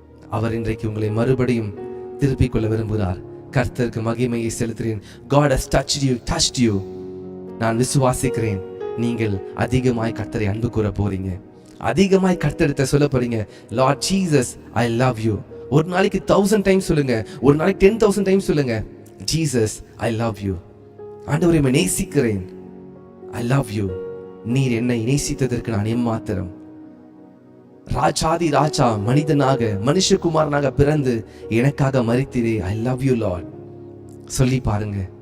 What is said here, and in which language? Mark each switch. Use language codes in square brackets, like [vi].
[ta] அவர் இன்றைக்கு உங்களை மறுபடியும் திருப்பிக் கொள்ள விரும்புகிறார். கர்த்தருக்கு மகிமையை செலுத்துகிறேன். [en] God has touched you. [ta] நான் விசுவாசிக்கிறேன். நீங்கள் அதிகமாய் கர்த்தரை அன்பு கூற போறீங்க. அதிகமாய் கர்த்தரிடத்தை சொல்ல போறீங்க, [en] Lord Jesus, I love you. [ta] ஒரு நாளைக்கு 1000 டைம்ஸ் சொல்லுங்க. ஒரு நாளைக்கு 10,000 டைம்ஸ் சொல்லுங்க, [en] Jesus, I love you. [ta] ஆண்டவரே, உம்மை நேசிக்கிறேன். [en] I love you. [ta] நீர் என்னை நேசித்ததற்கு நான் எம்மாத்திரம். ராஜாதி ராஜா மனிதனாக மனுஷகுமாரனாக பிறந்து எனக்காக மரித்தீரே. [en] I love you Lord. [ta] சொல்லி பாருங்க.